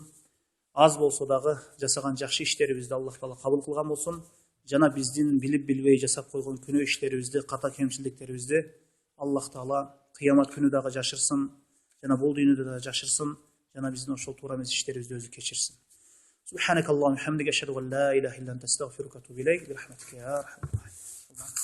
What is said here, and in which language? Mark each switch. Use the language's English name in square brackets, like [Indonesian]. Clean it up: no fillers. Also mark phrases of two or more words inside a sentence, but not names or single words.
[Kyrgyz] Аз болсо дагы жасаган жакшы иштерибизди Аллах таала кабыл кылган болсун. Жана биздин билип билбей жасап койгон күнөө иштерибизди, ката кемчиликтерибизди Аллах таала кыямат күнү дагы жашырсын, жана бул дүйнөдө дагы жашырсын, жана биздин ошол туура эмес иштерибизди өзү кечирсин. [Arabic] سبحانك اللهم حمدك أشهد أن لا إله إلا أنت أستغفرك وأتوب إليك. برحمتك يا أرحم الراحمين.